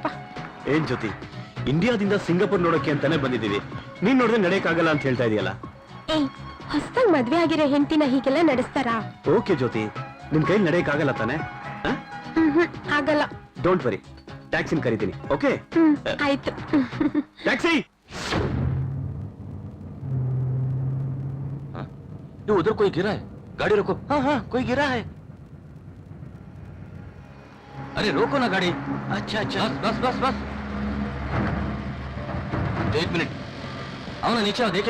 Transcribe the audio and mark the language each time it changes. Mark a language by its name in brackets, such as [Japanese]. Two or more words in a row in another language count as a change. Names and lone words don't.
[Kannada] ಏನ್ ಜ್ಯೋತಿ, ಇಂಡಿಯಾದಿಂದ ಸಿಂಗಾಪುರ್ ನೋಡಕ್ಕೆ ಅಂತಾನೆ ಬಂದಿದ್ದೀವಿ, ನೀನ್ ನೋಡಿದ್ರೆ ನಡೆಯಕ್ಕಾಗಲ್ಲ ಅಂತ ಹೇಳ್ತಾ ಇದೆಯಲ್ಲ. ಏಯ್, ಹೊಸದಾಗಿ ಮದ್ವೆ ಆಗಿರೋ ಹೆಂಡತಿನ ಹೀಗೆಲ್ಲ ನಡೆಸ್ತಾರಾ? ಓಕೆ ಜ್ಯೋತಿ, ನಿನ್ ಕೈಲಿ ನಡೆಯಕ್ಕಾಗಲ್ಲ ತಾನೆ? ಆಗಲ್ಲ. [English] don't worry, [Kannada] ಟ್ಯಾಕ್ಸಿನ ಕರಿತೀನಿ. ಓಕೆ, ಆಯ್ತು. ಟ್ಯಾಕ್ಸಿ. [Hindi] उधर कोई गिरा है, गाड़ी रोको. हाँ हाँ, कोई गिरा है. अरे रोको ना गाड़ी. अच्छा अच्छा, बस बस बस. 1 मिनट, आओ ना नीचे, देखे.